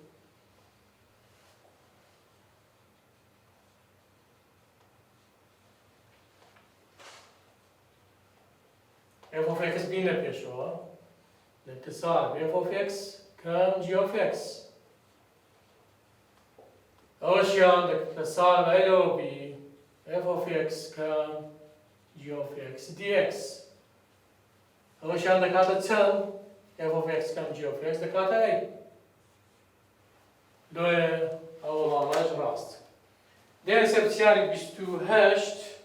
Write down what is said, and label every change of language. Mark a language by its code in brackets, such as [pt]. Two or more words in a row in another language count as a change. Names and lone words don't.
[en] f of x [ckb] بینە پێشەوە لە اتصال [en] f of x کام g of x [ckb] ئەوەشیان اتصال بەیلەوە بی [en] f of x کام g of x dx [ckb] ئەوەشیان دەکاتە چەند [en] f of x کام g of x [ckb] دەکاتە ئەی دوێ ئەو وەڵامەش ڕاست دێنە سەر پرسیاری 28